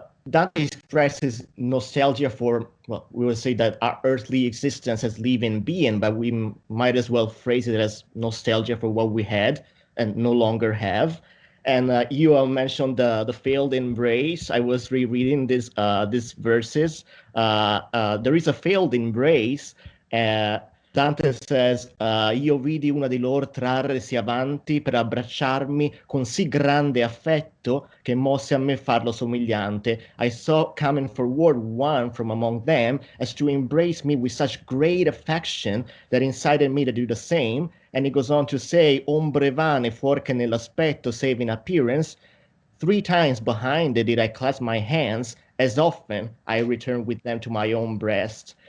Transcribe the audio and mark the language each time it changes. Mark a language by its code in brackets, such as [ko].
[en] Dante expresses nostalgia for, well, we will say that our earthly existence as living being, but we might as well phrase it as nostalgia for what we had and no longer have. And you mentioned the failed embrace. I was rereading these verses. There is a failed embrace. Dante says, [it] io vidi una di loro trarresi avanti per abbracciarmi con sì grande affetto che mosse a me farlo somigliante. [en] I saw coming forward one from among them as to embrace me with such great affection that incited me to do the same. And he goes on to say, [it] ombre vane fuorche nell'aspetto [en] save in appearance. 3 times behind it did I clasp my hands, as often I returned with them to my own breast.